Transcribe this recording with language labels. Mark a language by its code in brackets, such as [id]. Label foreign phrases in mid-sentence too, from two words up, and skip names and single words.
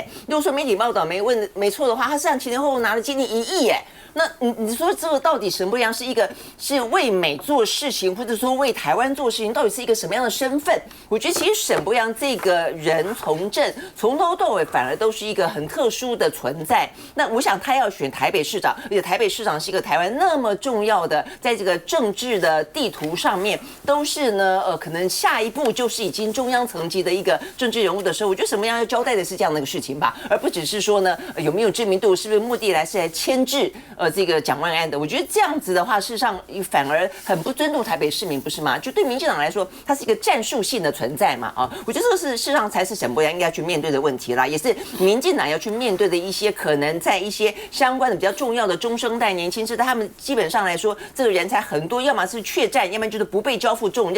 [zh] 如果說媒體報道沒錯的話，他實際上前前後後拿了接近1億哎。那你說這個到底沈伯洋是為美做事情，或者說為台灣做事情，到底是一個什麼樣的身份？我覺得其實沈伯洋這個人從政從頭到尾反而都是一個很特殊的存在。那我想他要選台北市長，而且台北市長是一個台灣那麼重要的，在這個政治的地圖上面都是呢可能下一步就是已經中央層級的一個政治人物的時候，我覺得沈伯洋要交代的是這樣的一個事情吧，而不只是說呢有沒有知名度，是不是目的是來牽制這個蔣萬安的。我覺得這樣子的話，事實上反而很不尊重台北市民，不是嗎？就對民進黨來說，它是一個戰術性的存在嘛，啊，我覺得這個是事實上才是沈伯洋應該去面對的問題啦，也是民進黨要去面對的一些可能在一些相關的比較重要的中生代年輕世代，他們基本上來說，這個人才很多，要麼是怯戰，要麼就是不被交付重任。